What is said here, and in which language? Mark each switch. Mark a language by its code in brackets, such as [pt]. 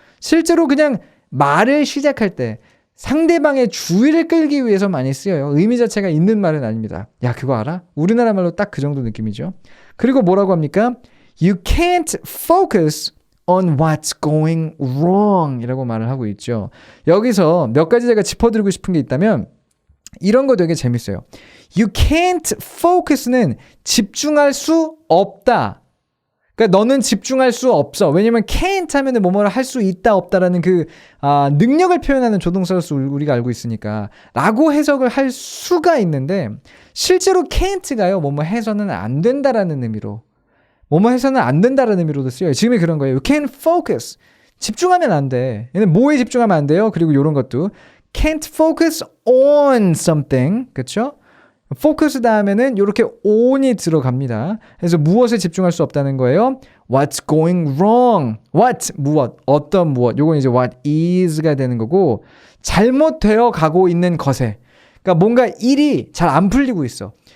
[ko] 실제로 그냥 말을 시작할 때 상대방의 주의를 끌기 위해서 많이 쓰여요. 의미 자체가 있는 말은 아닙니다. 야, 그거 알아? 우리나라 말로 딱 그 정도 느낌이죠. 그리고 뭐라고 합니까? [en] You can't focus on what's going wrong [ko] 이라고 말을 하고 있죠. 여기서 몇 가지 제가 짚어드리고 싶은 게 있다면 이런 거 되게 재밌어요. [en] You can't focus [ko] 는 집중할 수 없다. 그러니까 너는 집중할 수 없어. 왜냐면 can't 하면은 뭐뭐를 할 수 있다 없다라는 그 능력을 표현하는 조동사로서 우리가 알고 있으니까 라고 해석을 할 수가 있는데 실제로 can't가요. 뭐뭐 해서는 안 된다라는 의미로 뭐뭐 해서는 안 된다라는 의미로도 쓰여요. 지금이 그런 거예요. [en] You can't focus. [ko] 집중하면 안 돼. 얘는 뭐에 집중하면 안 돼요? 그리고 이런 것도 [en] can't focus on something. [ko] 그렇죠? focus 다음에는 이렇게 on이 들어갑니다. 그래서 무엇에 집중할 수 없다는 거예요. [en] What's going wrong? What? [ko] 무엇? 어떤 무엇? 요건 이제 what is가 되는 거고 잘못되어 가고 있는 것에 그러니까 뭔가 일이 잘 안 풀리고 있어.